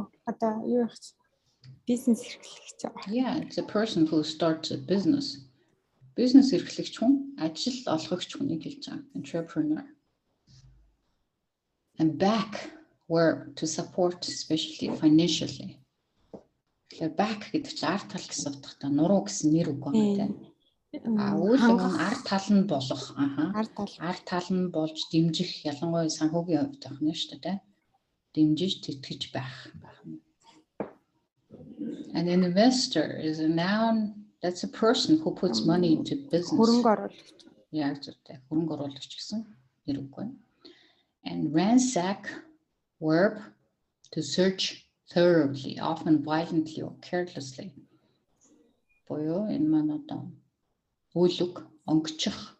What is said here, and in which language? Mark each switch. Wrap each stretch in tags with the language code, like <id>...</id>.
<mn>Одоо юу их бизнес эрхлэгч.</mn> <en>Yeah, it's a person who starts a business.</en> <mn>Бизнес эрхлэгч хүн, ажил олгогч хүнийг хэлж байгаа.</mn> <en>Entrepreneur. And back verb to support especially financially.</en> <mn>Тэгэхээр back гэдэг чинь ард тал гэсэн утгатай нуруу гэсэн нэр үг байна тийм. Үйл үг нь ард тал нь болох. Ард тал нь болж дэмжих ялангуяа санхүүгийн хувьд байна шүү дээ тийм. Дэмжиж тэтгэж байх.</mn> <en>An investor is a noun. That's a person who puts money into business.</en> <mn>Хөрөнгө оруулагч. Яг зөв. Хөрөнгө оруулагч гэсэн нэр үг байна.</mn> <en>And ransack verb to search thoroughly, often violently or carelessly.</en> <mn>Буюу энэ маань одоо үйл үг онгочих.</mn>